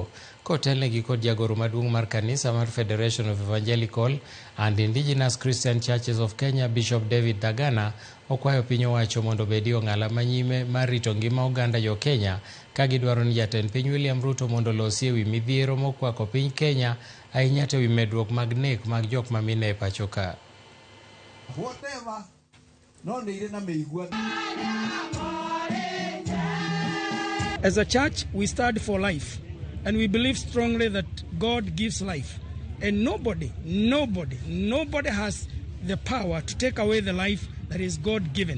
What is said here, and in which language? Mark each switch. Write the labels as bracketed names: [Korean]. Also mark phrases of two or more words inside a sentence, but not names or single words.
[Luo (Kenya and Tanzania)] Kotelnegi kod jagoro maduong' mar kanisa mar Federation of Evangelical and Indigenous Christian Churches of Kenya, Bishop David Dagana, okwayo piny owacho mondo obedi ong'ala manyime mar rito ngima oganda jo Kenya ka gidwaro ni jatend piny William Ruto mondo losi e wi midhiero mokwako piny Kenya ahinya to wi medruok mag nek mag jok ma mine pacho ka. [English] As a church, we stand for life, and we believe strongly that God gives life, and nobody has the power to take away the life that is God-given.